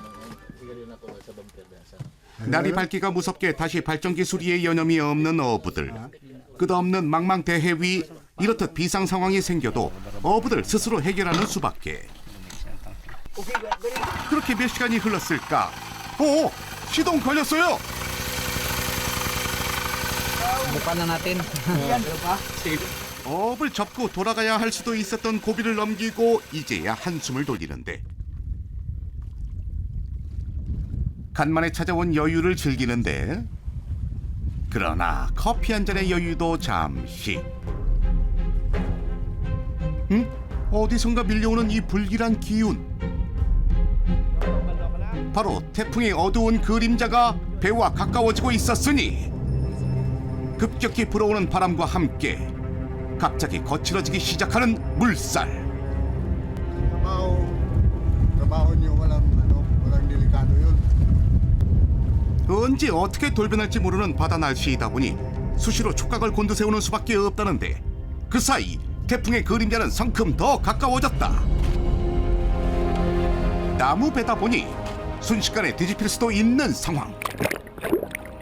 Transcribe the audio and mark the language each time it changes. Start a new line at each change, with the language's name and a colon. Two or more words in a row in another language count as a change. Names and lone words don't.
Korean: 날이 밝기가 무섭게 다시 발전기 수리에 여념이 없는 어부들. 끝없는 망망대해 위 이렇듯 비상 상황이 생겨도 어부들 스스로 해결하는 수밖에. 그렇게 몇 시간이 흘렀을까? 시동 걸렸어요.
Filipino: Bukan na natin.
Korean: 업을 접고 돌아가야 할 수도 있었던 고비를 넘기고 이제야 한숨을 돌리는데, 간만에 찾아온 여유를 즐기는데, 그러나 커피 한 잔의 여유도 잠시. 어디선가 밀려오는 이 불길한 기운. 바로 태풍의 어두운 그림자가 배와 가까워지고 있었으니, 급격히 불어오는 바람과 함께 갑자기 거칠어지기 시작하는 물살.
Filipino: Trabaho niyo walang delikado yun.
Korean: 언제 어떻게 돌변할지 모르는 바다 날씨이다 보니 수시로 촉각을 곤두세우는 수밖에 없다는데, 그 사이 태풍의 그림자는 성큼 더 가까워졌다. 나무 배다 보니 순식간에 뒤집힐 수도 있는 상황.